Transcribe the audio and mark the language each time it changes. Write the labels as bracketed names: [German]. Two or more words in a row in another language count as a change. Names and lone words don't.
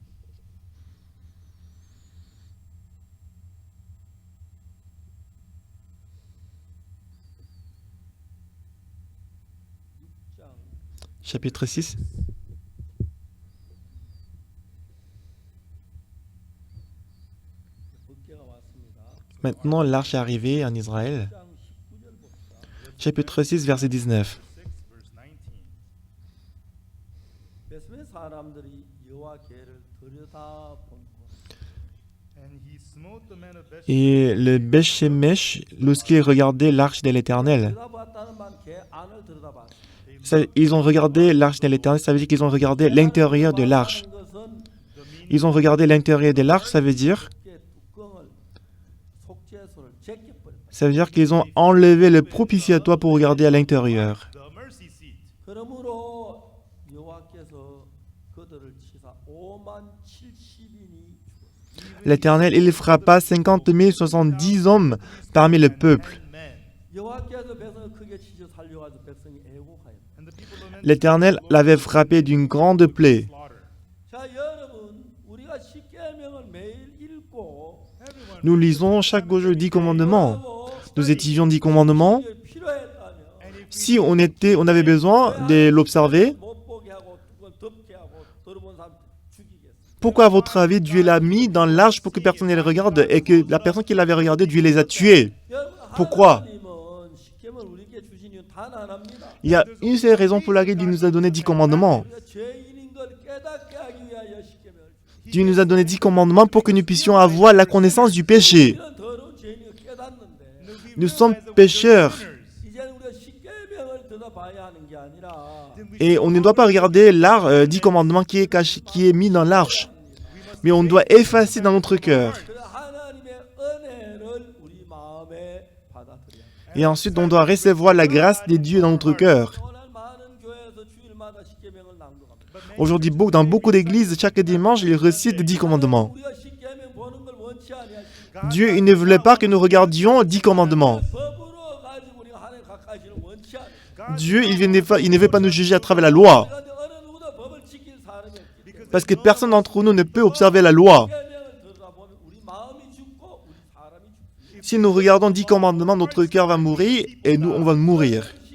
[Korean] 장 [French] Chapitre 6. [Korean] 법궤가 왔습니다. [French] Maintenant, l'arche est arrivée en Israël. [Korean] 장 19절 봅시다. [French] Chapitre 6, verset 19. [English] 6, verse 19. [Korean] 베스의 사람들이 여호와 궤를 들여다본 [English] And he smote the men of Bethshemesh. [French] Et le Beth-Shemesh, lorsqu'ils regardaient l'arche de l'Éternel, [Korean] 들여다봤다는 말 궤 안을 들여다봤어. [French] ils ont regardé l'arche de l'Éternel, ça veut dire qu'ils ont regardé l'intérieur de l'arche. [Korean] 것은 [French] Ils ont regardé l'intérieur de l'arche, ça veut dire [Korean] 궤 뚜껑을 속죄소를 제껴버렸다. [French] Ça veut dire qu'ils ont enlevé le propitiatoire pour regarder à l'intérieur. [English] The mercy seat. [Korean] 그러므로 여호와께서 그들을 치사 5만 70인이 죽었습니다. [French] L'Éternel, il frappa 50 070 hommes parmi le peuple. [English] Men. [Korean] 여호와께서 백성을 크게 치셔 살려가지고 백성이 애곡하였다. [English] And the people lamented [French] L'Éternel l'avait frappé d'une grande plaie. [English] slaughter. [Korean] 자 여러분 우리가 십계명을 매일 읽고 [English] Everyone [French] Nous lisons chaque jour 10 commandements. Nous étudions 10 commandements. [Korean] 필요했다면 [English] and if [French] Si on avait besoin de l'observer, [Korean] 못 보게 하고 뚜껑 덮게 하고 들어본 사람 죽이겠어. [French] pourquoi à votre avis Dieu l'a mis dans l'arche pour que personne ne les regarde et que la personne qui l'avait regardé, Dieu les a tués? [Korean] 여러분 [French] Pourquoi? [Korean] 하나님은 십계명을 우리에게 주신 이유는 단 하나입니다. [French] Il y a une seule raison pour laquelle Dieu nous a donné 10 commandements. [Korean] 우리가 죄인인 걸 깨닫게 하기 위하여 십계명을 주신 [French] Dieu nous a donné 10 commandements pour que nous puissions avoir la connaissance du péché. [Korean] 이런 더러운 죄인인 걸 깨닫는데 [French] Nous sommes pécheurs. [Korean] 이제는 우리가 십계명을 들어봐야 하는 게 아니라 [French] Et on ne doit pas regarder l'art 10 commandements qui est, qui est mis dans l'arche. Mais on doit effacer dans notre cœur. [Korean] 그 하나님의 은혜를 우리 마음에 받아들여야 합니다. [French] Et ensuite, on doit recevoir la grâce de Dieu dans notre cœur. [Korean] 오늘 많은 교회에서 주일마다 십계명을 낭독합니다. [French] Aujourd'hui, dans beaucoup d'églises, chaque dimanche, ils récitent 10 commandements. [Korean] 우리가 십계명 보는 걸 원치 아니하시고 [French] Dieu, il ne voulait pas que nous regardions 10 commandements. [Korean] 법으로 가지고 우리가 하나님 가까이시는 원치 않아요. [French] Dieu, il ne veut pas nous juger à travers la loi. [Korean] 그런데 어느 누구도 법을 지킬 사람이 없기 때문에 [French] Parce que personne d'entre nous ne peut observer la loi. [Korean] 십계명을 들여다보면 우리 마음이 죽고 우리 사람이 죽습니다. [French] Si nous regardons 10 commandements, notre cœur va mourir et nous, on va mourir.